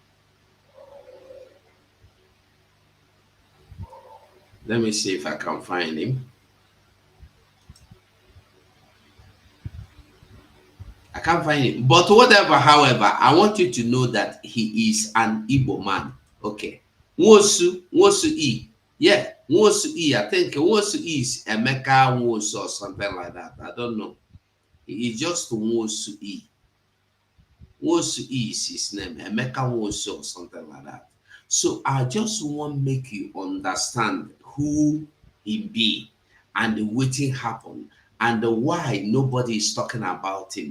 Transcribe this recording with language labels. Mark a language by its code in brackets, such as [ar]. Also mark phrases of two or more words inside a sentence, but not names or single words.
[en] Let me see if I can find him. I can't find it. But whatever, however, I want you to know that he is an Igbo man. Okay. Wosu E. Yeah, Wosu E. I think Wosu E is Emeka Wosu or something like that. I don't know. He is just Wosu E. Wosu E is his name. Emeka Wosu or something like that. So I just want to make you understand who he be and what happened and why nobody is talking about him.